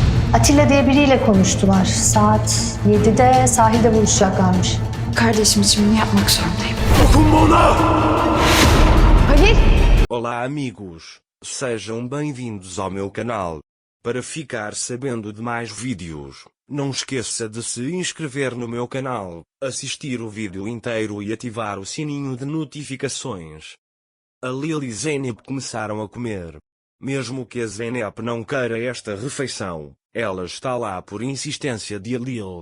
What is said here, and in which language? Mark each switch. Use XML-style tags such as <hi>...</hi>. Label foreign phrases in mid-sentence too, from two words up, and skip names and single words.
<tr>Atilla diye biriyle konuştular. Saat 7'de sahilde buluşacaklarmış. Kardeşim için bunu yapmak zorundayım. Dokunma ona! Halil!</tr> <pt>Olá amigos, sejam bem-vindos ao meu canal. Para ficar sabendo de mais vídeos, não esqueça de se inscrever no meu canal, assistir o vídeo inteiro e ativar o sininho de notificações. A Lil e Zeynep começaram a comer. Mesmo que a Zeynep não queira esta refeição, ela está lá por insistência de Lil.</pt>